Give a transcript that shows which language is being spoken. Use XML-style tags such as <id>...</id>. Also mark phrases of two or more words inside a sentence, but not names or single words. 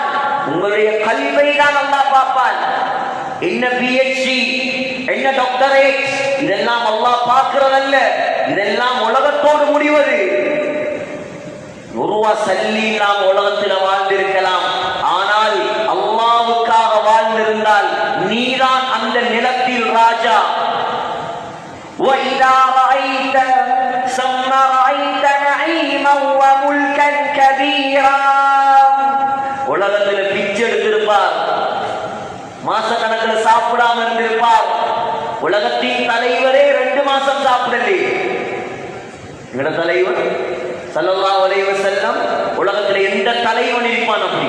<ta>உங்களுடைய கல்வை தான் அல்லாஹ் பார்ப்பான். என்ன பிஹெச்டி, என்ன டாக்டரேட், இதெல்லாம் அல்லாஹ் பார்க்கிறதல்ல. இதெல்லாம் உலகத்தோடு முடிவது. ஒருவா சல்லி நாம் உலகத்தில் வாழ்ந்திருக்கலாம், ஆனால் அல்லாஹ்வுக்காக வாழ்ந்திருந்தால் நீதான் அந்த நிலத்தில் ராஜா.</ta> <ar>وَإِذَا رَأَيْتَ ثَمَّ رَأَيْتَ نَعِيمًا وَمُلْكًا كَبِيرًا.</ar> <ta>உலகத்தில் பிச்சை எடுத்திருப்பார், மாச கணக்கில் சாப்பிடாம இருந்திருப்பார். உலகத்தின் தலைவரே 2 மாசம் சாப்பிடலே. எங்கட தலைவர்</ta> <ar>صلى الله عليه وسلم,</ar> <ta>உலகத்தில் எந்த தலைவன் இருப்பான் அப்படி?</ta>